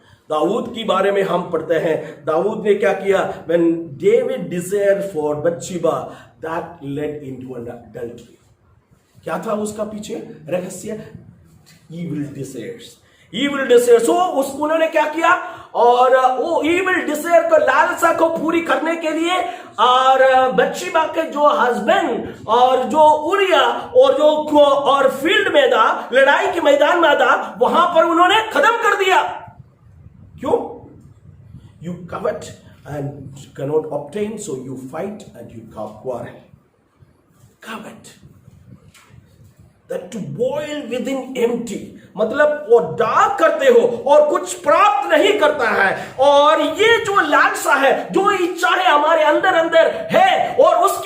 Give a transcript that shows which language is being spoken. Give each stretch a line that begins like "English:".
Hindi: दाऊद की बारे में हम पढ़ते हैं, दाऊद ने क्या किया।
English: When David desired for Bathsheba, that led into an adultery.
Hindi: क्या था उसका पीछे रहस्य?
English: Evil desires.
Hindi: So उन्होंने क्या किया, और वो evil desire को, लालसा को पूरी करने के लिए, और बत्शेबा के जो हस्बैंड और जो उरिया और फील्ड में था, लड़ाई के मैदान में था, वहां पर उन्होंने खत्म कर दिया। क्यों?
English: You covet and cannot obtain, so you fight and you quarrel. Covet. That to boil within empty,
Hindi: मतलब वो दाग करते हो और कुछ प्राप्त नहीं करता है। और ये जो लालसा है, जो इच्छा है हमारे अंदर है और उसकी